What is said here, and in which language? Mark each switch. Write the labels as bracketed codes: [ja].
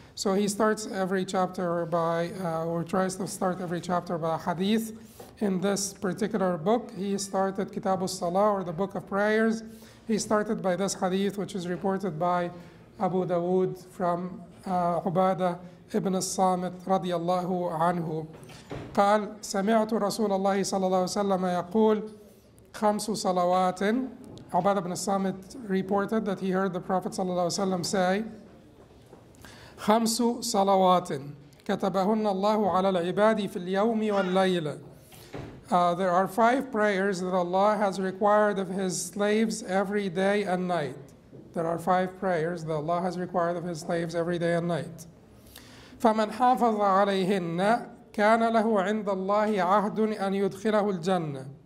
[en] So he starts every chapter by, or tries to start every chapter by a hadith. In this particular book, he started Kitab al-Salah, or the book of prayers. He started by this hadith, which is reported by Abu Dawood from Ubadah ibn al-Samit [ar] رضي الله عنه. قال سمعت رسول الله صلى الله عليه وسلم يقول خمس صلوات. [en] Ubadah ibn al-Samit reported that he heard the Prophet [ar] صلى الله عليه وسلم say خمس صلوات كتبهن الله على العباد في اليوم والليلة. [en] There are 5 prayers that Allah has required of His slaves every day and night. There are 5 prayers that Allah has required of His slaves every day and night. [ar] فَمَنْ حَافَظَ عَلَيْهِنَّ كَانَ لَهُ عِنْدَ اللَّهِ عَهْدٌ أَنْ يُدْخِلَهُ الْجَنَّةِ.